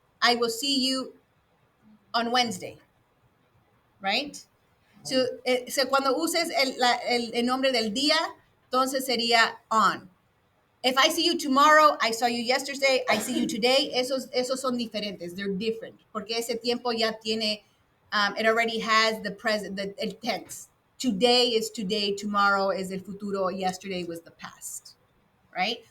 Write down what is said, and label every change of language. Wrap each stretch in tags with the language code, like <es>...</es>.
<en>I will see you on Wednesday. Right?</en> <es>So, cuando uses el nombre del día, entonces sería on.</es> <en>If I see you tomorrow, I saw you yesterday, I see you today,</en> <es>esos son diferentes.</es> <en>They're different.</en> <es>Porque ese tiempo ya tiene,</es> <en>it already has the present,</en> <es>el tense.</es> <en>Today is today, tomorrow is</en> <es>el futuro,</es> <en>yesterday was the past. Right?</en>